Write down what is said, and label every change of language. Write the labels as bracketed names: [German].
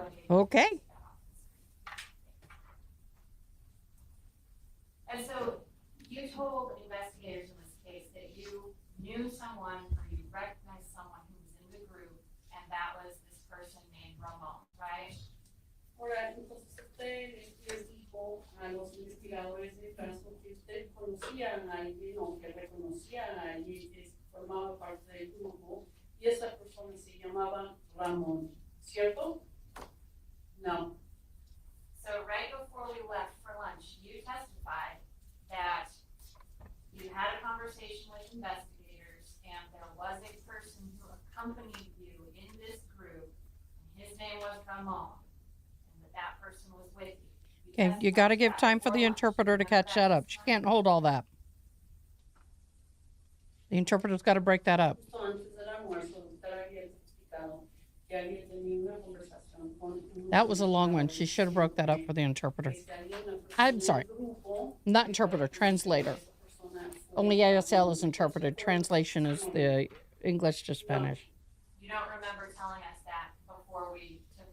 [English] Okay. And so you told investigators in this case that you knew someone or you recognized someone who was in the group, and that was this person named Ramon, right? [Spanish] Ahora, entonces usted les dijo a los investigadores del caso que usted conocía a alguien o que reconocía a alguien que formaba parte del grupo y esa persona se llamaba Ramón, ¿cierto? [English] No. So right before we left for lunch, you testified that you had a conversation with investigators and there was a person who accompanied you in this group, and his name was Ramon, and that person was with you. Okay, you got to give time for the interpreter to catch that up. She can't hold all that. The interpreter's got to break that up. [Spanish] Justo antes del almuerzo, usted había explicado que había tenido una conversación con [English] That was a long one. She should have broke that up for the interpreter. I'm sorry. Not interpreter, translator. Only ASL is interpreted. Translation is the English to Spanish. You don't remember telling us that before we took.